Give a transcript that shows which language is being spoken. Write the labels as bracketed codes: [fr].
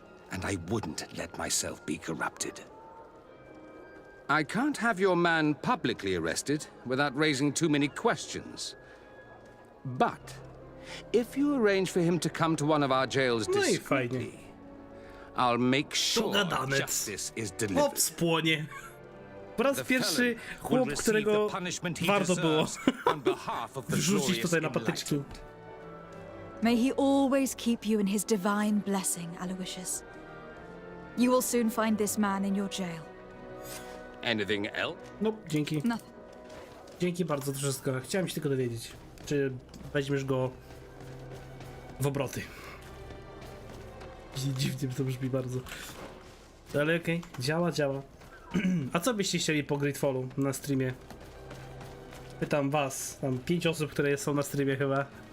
[en] And I wouldn't let myself be corrupted. I can't have your man publicly arrested without raising too many questions. But if you arrange for him to come to one of our jails discreetly, I'll make sure justice is delivered. [pl] Spłonie. Po raz pierwszy chłop, którego warto było wrzucić tutaj na patyczki. [en] May he always keep you in his divine blessing, Aloysius. You will soon find this man in your jail. Anything else? [pl] No, dzięki. [en] Nothing. [pl] Dzięki bardzo za wszystko. Chciałem się tylko dowiedzieć, czy weźmiesz go w obroty. Dziwnie to brzmi bardzo. Ale okej, działa. A co byście chcieli po Greedfallu na streamie? Pytam was, tam 5 osób, które są na streamie chyba.